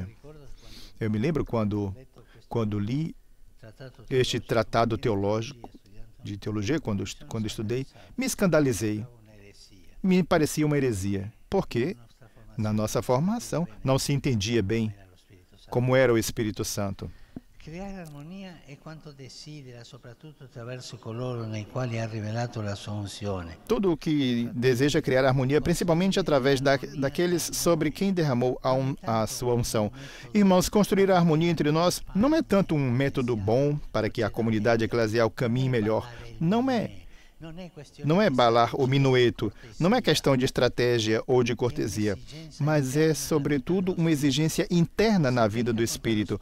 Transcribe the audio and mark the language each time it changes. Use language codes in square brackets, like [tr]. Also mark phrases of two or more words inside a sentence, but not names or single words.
[pt] Eu me lembro quando li este tratado teológico, de teologia, quando estudei, me escandalizei. Me parecia uma heresia. Porque, na nossa formação, não se entendia bem como era o Espírito Santo. [it] Creare armonia è quanto desidera, soprattutto attraverso coloro nei quali ha rivelato la sua unzione. [pt] Tudo o que deseja criar harmonia, principalmente através daqueles sobre quem derramou a sua unção. Irmãos, construir a harmonia entre nós não é tanto um método bom para que a comunidade eclesial caminhe melhor. Não é balar o minueto, não é questão de estratégia ou de cortesia, mas é, sobretudo, uma exigência interna na vida do Espírito.